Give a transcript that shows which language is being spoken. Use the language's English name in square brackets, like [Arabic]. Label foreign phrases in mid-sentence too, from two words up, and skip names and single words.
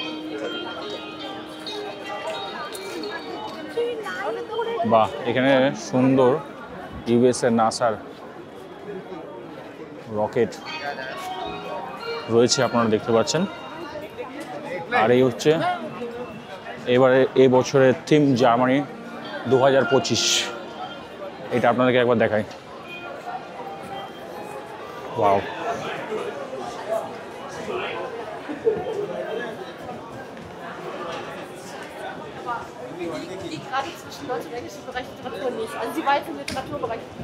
[Bangla] বাহ, এখানে সুন্দর ইউএসএ নাসার রকেট রয়েছে, আপনারা দেখতে পাচ্ছেন। আর এই হচ্ছে এবারে এই বছরের থিম জার্মানি 2025। এটা আপনাদেরকে একবার দেখাই। ওয়াও, [German] gerade zwischen Deutsch und Englisch im Bereich Literatur nicht. Also sie war jetzt im Literaturbereich.